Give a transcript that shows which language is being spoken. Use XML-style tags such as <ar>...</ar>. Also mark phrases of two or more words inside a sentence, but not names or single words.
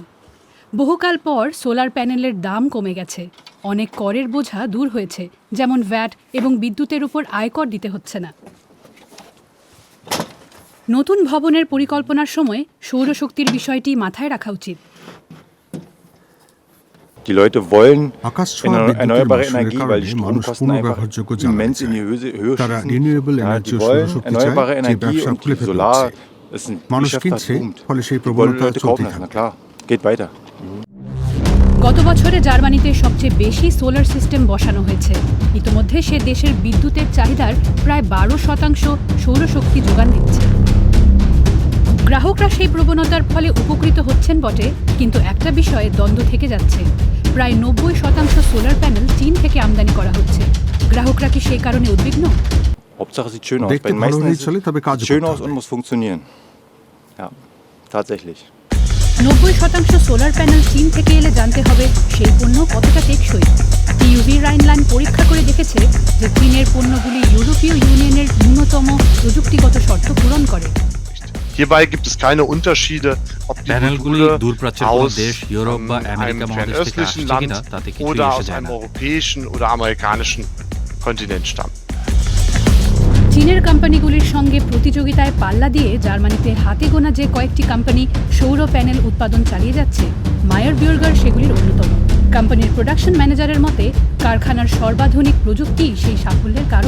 <bn>বহুকাল পর সোলার প্যানেলের দাম কমে গেছে, অনেক করের বোঝা দূর হয়েছে, যেমন ভ্যাট এবং বিদ্যুতের উপর আয়কর দিতে হচ্ছে না। নতুন ভবনের পরিকল্পনার সময় সৌরশক্তির বিষয়টি মাথায় রাখা উচিত।</bn> <de>Die Leute wollen erneuerbare Energie, weil die Stromkosten einfach immens in die Höhe schießen. Ja, die wollen erneuerbare Energie und die Solar ist ein Geschäft, das boomt. Die wollen Leute kaufen das, na klar, geht weiter.</de> <bn>গত বছরে জার্মানিতে সবচেয়ে বেশি সোলার সিস্টেম বসানো হয়েছে। ইতিমধ্যে সে দেশের বিদ্যুতের চাহিদার প্রায় 12% সৌরশক্তি যোগান দিচ্ছে। গ্রাহকরা সেই প্রবণতার ফলে উপকৃত হচ্ছেন বটে, কিন্তু একটা বিষয়ে দ্বন্দ্ব থেকে যাচ্ছে। প্রায় 90% সোলার প্যানেল চীন থেকে আমদানি করা হচ্ছে। গ্রাহকরা কি সেই কারণে উদ্বিগ্ন?</bn> <de>Hauptsache sieht schön aus. Bei den meisten sieht schön aus und muss funktionieren. Ja, tatsächlich.</de> <bn>90% সোলার প্যানেল চীন থেকে এলে জানতে হবে সেই পণ্য কতটা টেকসই। টিউভি রাইনল্যান্ড পরীক্ষা করে দেখেছে যে চীনের পণ্যগুলি ইউরোপীয় ইউনিয়নের ন্যূনতম প্রযুক্তিগত শর্ত পূরণ করে।</bn> <de>Hierbei gibt es keine Unterschiede, ob die Module aus einem fernöstlichen Land oder aus einem europäischen oder amerikanischen Kontinent stammen.</de> <bn>চীনের কোম্পানিগুলির সঙ্গে প্রতিযোগিতায় পাল্লা দিয়ে জার্মানিতে হাতে গোনা যে কয়েকটি কোম্পানি সৌর প্যানেল উৎপাদন চালিয়ে যাচ্ছে, মায়ার বিউর্গার সেগুলির অন্যতম। কোম্পানির প্রোডাকশন ম্যানেজারের মতে কারখানার সর্বাধুনিক প্রযুক্তি সেই সাফল্যের কারণ।</bn>